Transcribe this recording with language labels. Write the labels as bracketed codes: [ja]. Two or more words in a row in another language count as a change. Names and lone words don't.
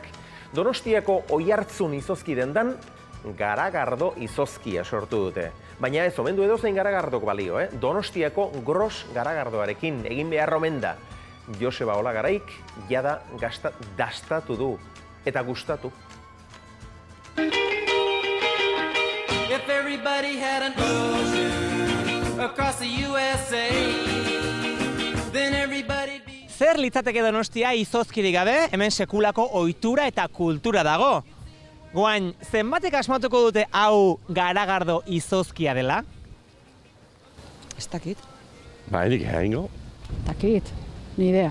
[eu] Donostiako Oiartzun izozki dendan, garagardo izozkia sortu dute. Baina ez omendu edozein garagardok balio, Donostiako gros garagardoarekin egin behar omen da. Joseba Olagaraik jada dastatu du eta gustatu. [en] If everybody had an ocean across the USA, then everybody'd be... [eu] Zer litzateke Donostia izozkirik gabe, hemen sekulako ohitura eta kultura dago. Goain, zenbatek asmatuko dute hau garagardo izozkia dela? Ez dakit. Ba, edik egingo. Dakit, [es] ni idea.